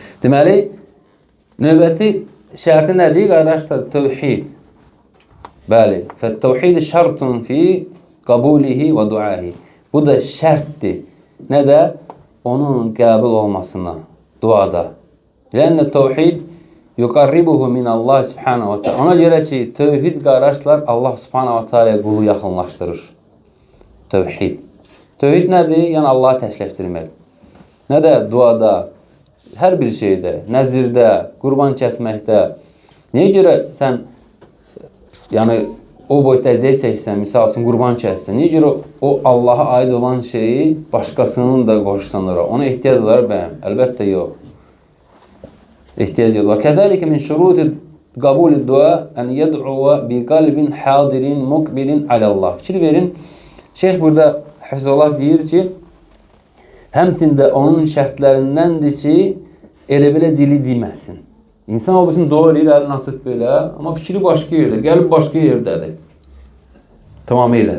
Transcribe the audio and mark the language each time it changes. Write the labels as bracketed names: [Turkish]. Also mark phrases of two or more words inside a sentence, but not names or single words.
[Azerbaijani] Deməli, Növbəti şərti nədir qardaşlar? Tevhid. Bəli. [Arabic] فالتوحيد شرط في قبوله و دعائه. [Azerbaijani] Bu da şərtdir. Nədə? Onun qəbul olmasına, duada. [Arabic] لأن التوحيد يقربه من الله سبحانه وتعالى. [Azerbaijani] Ona görə ki, tevhid qardaşlar [Arabic] الله سبحانه وتعالى [Azerbaijani] qulu yaxınlaşdırır. Tevhid. Tevhid nədir? Yəni Allahı təkləşdirmək. Nədə? Duada, hər bir şeydə, nəzirdə, qurban kəsməkdə. Niyə görə sən yəni o boyda əziyyət çəksən, misal üçün qurban kəssən, niyə görə o Allaha aid olan şeyi başqasının da qoşsan ora? Ona ehtiyac var bəyəm? Əlbəttə yox. Ehtiyac yox. [Arabic] و كذلك من شروط قبول الدعاء أن يدعو بقلب حاضر مقبل على الله. [Azerbaijani] Fikir verin, şeyh burada Həfzullah deyir ki, həmçində onun şərtlərindəndir ki, elə belə dili deməsin. İnsan o bütün dua edir, əlini açıb belə, amma fikri başqa yerdə, gəlib başqa yerdədir. Tamamilə.